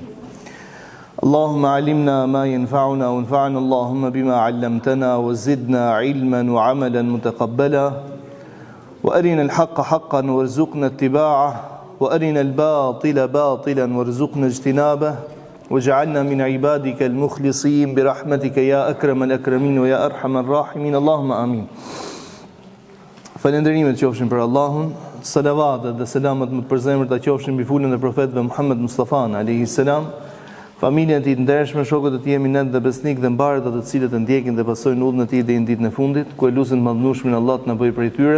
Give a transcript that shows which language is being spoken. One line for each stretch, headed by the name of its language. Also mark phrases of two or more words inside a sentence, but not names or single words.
Arabic: اللهم علمنا ما ينفعنا وانفعنا اللهم بما علمتنا وزدنا علما وعملا متقبلا وأرنا الحق حقا وارزقنا اتباعه وأرنا الباطل باطلا وارزقنا اجتنابه واجعلنا من عبادك المخلصين برحمتك يا أكرم الأكرمين ويا أرحم الراحمين اللهم آمين.
Albanian: Falenderimet qofshin për Allahun, salavatet dhe selamet më të përzemërta qofshin mbi fulën e profetëve Muhammed Mustafa
Arabic: عليه السلام,
Albanian: familjen e tij të ndershme, shokët e tij eminent dhe besnik dhe mbarët të cilët e ndjekin dhe pasojnë udhën e tij deri në ditën e fundit, ku elusin madhnueshmin Allah të na bëjë prej tyre.